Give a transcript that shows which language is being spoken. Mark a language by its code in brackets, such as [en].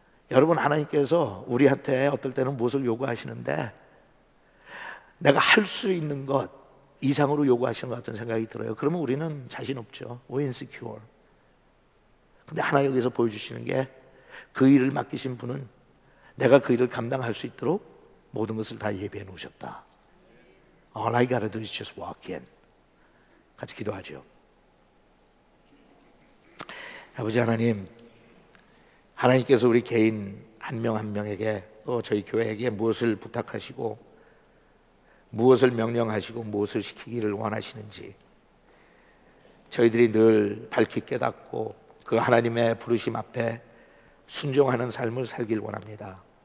[ko] 여러분, 하나님께서 우리한테 어떨 때는 무엇을 요구하시는데 내가 할 수 있는 것 이상으로 요구하시는 것 같은 생각이 들어요. 그러면 우리는 자신 없죠. [en] We're insecure. [ko] 근데 하나 여기서 보여주시는 게, 그 일을 맡기신 분은 내가 그 일을 감당할 수 있도록 모든 것을 다 예비해 놓으셨다. [en] All I gotta do is just walk in. [ko] 같이 기도하죠. 아버지 하나님, 하나님께서 우리 개인 한 명 한 명에게 또 저희 교회에게 무엇을 부탁하시고 무엇을 명령하시고 무엇을 시키기를 원하시는지 저희들이 늘 밝히 깨닫고 그 하나님의 부르심 앞에 순종하는 삶을 살길 원합니다.